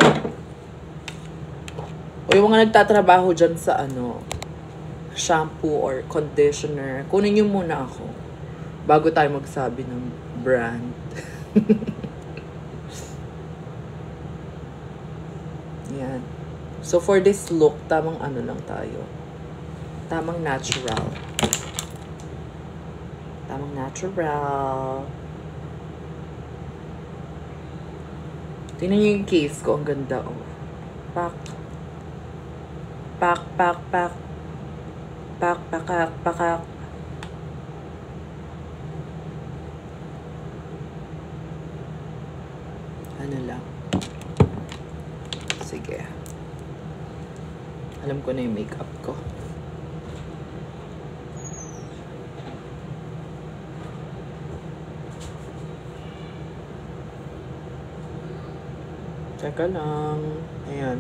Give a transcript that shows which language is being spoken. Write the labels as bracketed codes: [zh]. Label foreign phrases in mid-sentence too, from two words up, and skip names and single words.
[tl] O yung mga nagtatrabaho dyan sa [en] shampoo or conditioner, [tl] kunin nyo muna ako bago tayo magsabi ng brand. Yan. [en] So, for this look, [tl] tamang lang tayo. Tamang natural. Tamang natural. Tingnan nyo yung case ko. Ang ganda, oh. Pak. Pak, pak, pak. Pak, pakak, pakak. Ano lang. Sige. Alam ko na yung makeup ko. Teka lang. Ayan.